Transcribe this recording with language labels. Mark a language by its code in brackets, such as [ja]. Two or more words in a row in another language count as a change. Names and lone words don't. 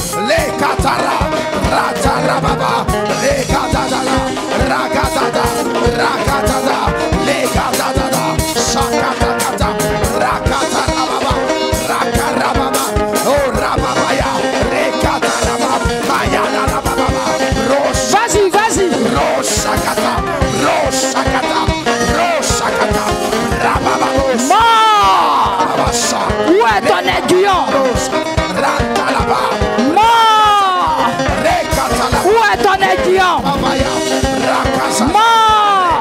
[fr] ratara baba, le katara, rakatata, le katara, sakata kata, rakatara baba, rakara baba, oh rababaya, le katara baba, mayana baba, ros. Vas-y. Rosakata, rababamos. Où est ton aiguillon? Mort! Où est ton aiguillon? Mort!